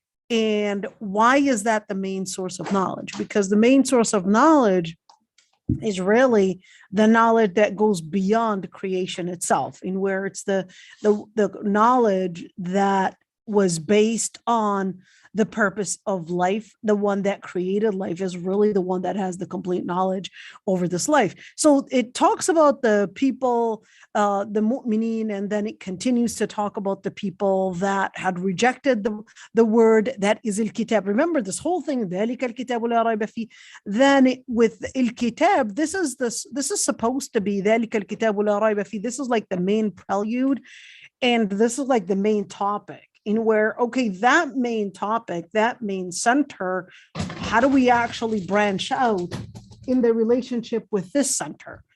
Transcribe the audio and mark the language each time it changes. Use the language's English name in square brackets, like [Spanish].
[English] And why is that the main source of knowledge? Because the main source of knowledge is really the knowledge that goes beyond creation itself, in where it's the knowledge that was based on the purpose of life. The one that created life is really the one that has the complete knowledge over this life. So it talks about the people, the mu'mineen, and then it continues to talk about the people that had rejected the word that is al-kitab. Remember this whole thing, [Arabic] ذَلِكَ الْكِتَابُ لَا رَيْبَ فِيهِ. [English] Then with al-kitab, this is supposed to be [Arabic] ذَلِكَ الْكِتَابُ لَا رَيْبَ فِيهِ. [English] This is like the main prelude, and this is like the main topic. In where, okay, that main topic, that main center, how do we actually branch out in the relationship with this center?